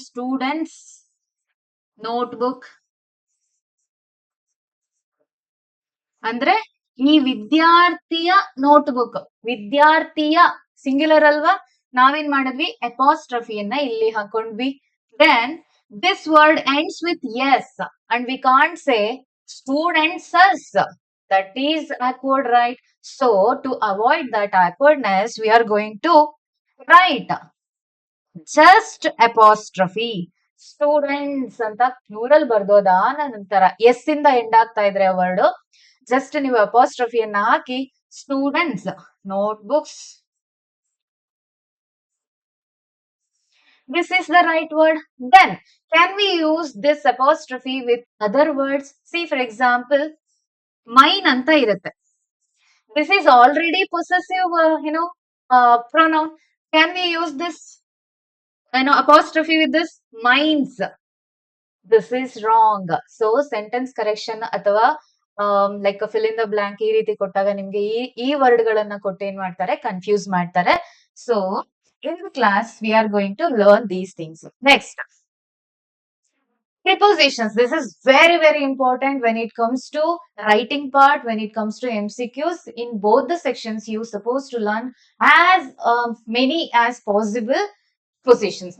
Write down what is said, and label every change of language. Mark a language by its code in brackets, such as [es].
[kn] Students notebook ಅಂದ್ರೆ ಈ ವಿದ್ಯಾರ್ಥಿಯ ನೋಟ್ಬುಕ್. ವಿದ್ಯಾರ್ಥಿಯ ಸಿಂಗ್ಯುಲರ್ ಅಲ್ವಾ? ನಾವೇನ್ ಮಾಡಿದ್ವಿ? ಅಪಾಸ್ಟ್ರಫಿಯನ್ನ ಇಲ್ಲಿ ಹಾಕೊಂಡ್ವಿ. [en] Then this word ends with S and we can't say students. That is awkward, right? So to avoid that awkwardness, we are going to write just apostrophe. [kn] Students ಅಂತ plural ಬರ್ದೋದಾದ ನಂತರ S ಇಂದ end ಆಗ್ತಾ ಇದ್ರೆ word, just ನೀವು ಅಪಾಸ್ಟ್ರಫಿಯನ್ನ ಹಾಕಿ students notebooks. [en] This is the right word. Then can we use this apostrophe with other words? See, for example, mine [kn] anta irutte. [en] This is already possessive, pronoun. Can we use this, apostrophe with this? Mine's. This is wrong. [kn] So sentence correction ಅಥವಾ [en] like fill in the blank [kn] ಈ ರೀತಿ ಕೊಟ್ಟಾಗ ನಿಮ್ಗೆ ಈ word ಗಳನ್ನ ಕೊಟ್ಟು ಏನ್ ಮಾಡ್ತಾರೆ? ಕನ್ಫ್ಯೂಸ್ ಮಾಡ್ತಾರೆ. [en] So in the class we are going to learn these things. Next, prepositions. This is very very important when it comes to writing part, when it comes to MCQs. In both the sections you supposed to learn as many as possible positions.